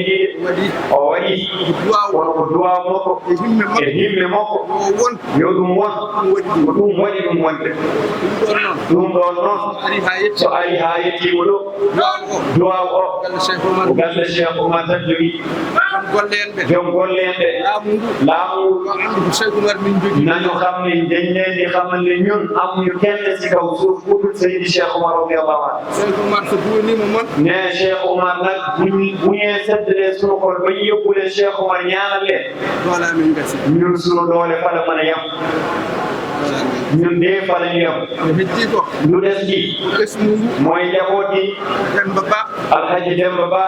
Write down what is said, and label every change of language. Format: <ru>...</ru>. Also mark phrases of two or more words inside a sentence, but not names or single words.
<ff>ɗiɗi o waɗi kono ko duwaw makko e himɓe makko yo ɗum won ko ɗum waɗi ɗum wonde ɗum ɗon noon so ari ha yettima ɗo duwaw o ko galle Cheikh Oumar tan jogui joom golle en ɓe laamu</ff> <wo>naño xam ne deññendi xamande ñun amuñu kenn ci kaw suuf ku dul Seydi Cheikh Oumar</wo> <ar>رضي الله عنه</ar> <wo>ne Cheikh Oumar nag bu ñee seddale sunu xol ba ñu yóbbule Cheikh Oumar ñaanal leen ñun sunu doole fa la mën a yem ñun de fa la ñu yem lu des gi mooy njaboot gi Alhaji Demba Ba</wo>